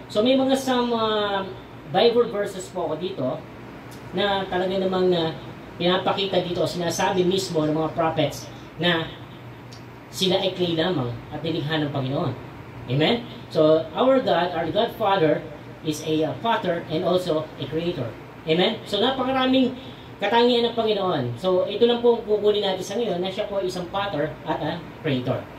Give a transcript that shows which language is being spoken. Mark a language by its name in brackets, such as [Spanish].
[Filipino] So, may mga some Bible verses po ako dito na talaga namang pinapakita dito, sinasabi mismo ng mga prophets na sila ay clay lamang at nilikha ng Panginoon. Amen? [English] So, our God, our God Father, is a potter and also a creator. [Filipino] Amen? So, napakaraming katangian ng Panginoon. So, ito lang po kukunin natin sa ngayon na siya po ay isang potter at a creator.